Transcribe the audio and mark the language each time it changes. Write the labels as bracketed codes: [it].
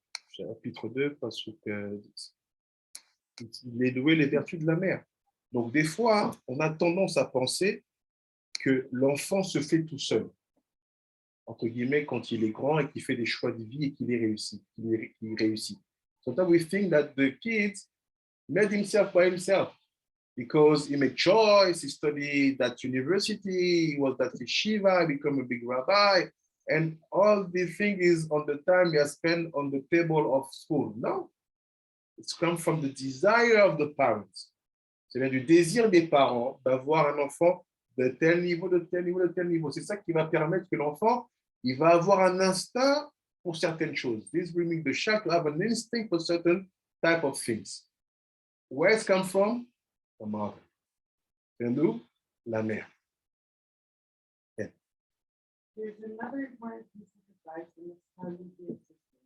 [fr] Chapitre 2, pasuk 10. Il est loué les vertus de la mère. Donc, des fois, on a tendance à penser que l'enfant se fait tout seul, entre guillemets, quand il est grand et qu'il fait des choix de vie et qu'il réussit. [en] Sometimes we think that the kid made himself by himself because he made choice, he studied that university, he was at yeshiva, become a big rabbi, and all the thing is on the time he has spent on the table of school. No, it's come from the desire of the parents. [fr] C'est du désir des parents d'avoir un enfant de tel niveau, de tel niveau, de tel niveau. C'est ça qui va permettre que l'enfant, il va avoir un instinct pour certaines choses. [en] This will make the child to have an instinct for certain type of things. Where it's come from? The mother. [fr] C'est d'où? La mère. [en] Yeah. There's another important piece of advice in this time of the system.